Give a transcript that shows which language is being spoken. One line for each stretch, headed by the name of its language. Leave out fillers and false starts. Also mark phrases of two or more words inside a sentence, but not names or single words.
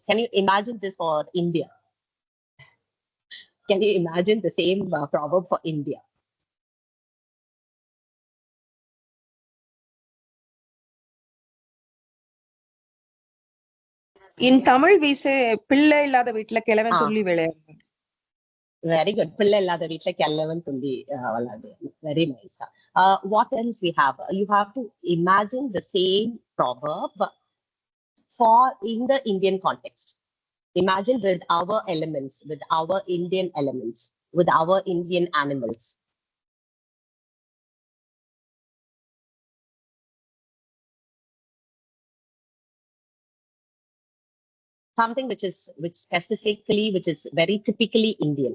English: Can you imagine this for India? Can you imagine the same proverb for India? In Tamil, we say
Tamil: "பிள்ளை இல்லாத வீட்டுல கெழவன் துள்ளி விளையாடு."
English: Very good.
Tamil: பிள்ளை இல்லாத வீட்டுல கெழவன் துள்ளி வளாடு.
English: Very nice. What else we have? You have to imagine the same proverb for in the Indian context. Imagine with our elements, with our Indian elements, with our Indian animals. Something which is very typically Indian.